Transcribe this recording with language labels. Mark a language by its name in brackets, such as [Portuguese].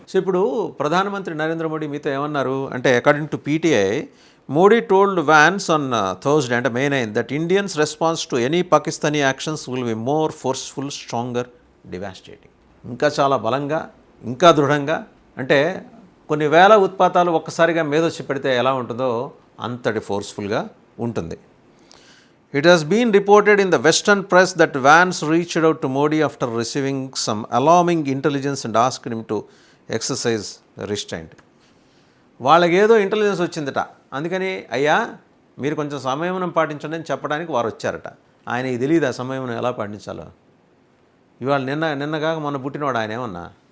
[English] so [Telugu] ఇప్పుడు ప్రధానమంత్రి నరేంద్ర మోడీ మీతో ఏమన్నారు అంటే, [English] According to PTI, Modi told Vance on Thursday, అంటే May 9, that Indians response to any Pakistani actions will be more forceful, stronger, devastating. [Telugu] ఇంకా చాలా బలంగా, ఇంకా దృఢంగా, అంటే కొన్ని వేల ఉత్పాతాలు ఒక్కసారిగా మీదొచ్చి పెడితే ఎలా ఉంటుందో అంతటి ఫోర్స్ఫుల్గా ఉంటుంది. [English] It has been reported in the Western press that Vance reached out to Modi after receiving some alarming intelligence and asked him to exercise restraint. [Telugu] వాళ్ళకి ఏదో ఇంటెలిజెన్స్ వచ్చిందట, అందుకని అయ్యా మీరు కొంచెం సంయమనం పాటించండి అని చెప్పడానికి వారు వచ్చారట. ఆయనకి తెలియదు ఆ సంయమనం ఎలా పాటించాలో. ఇవాళ నిన్నగాక మొన్న పుట్టినవాడు ఆయన ఏమన్నా?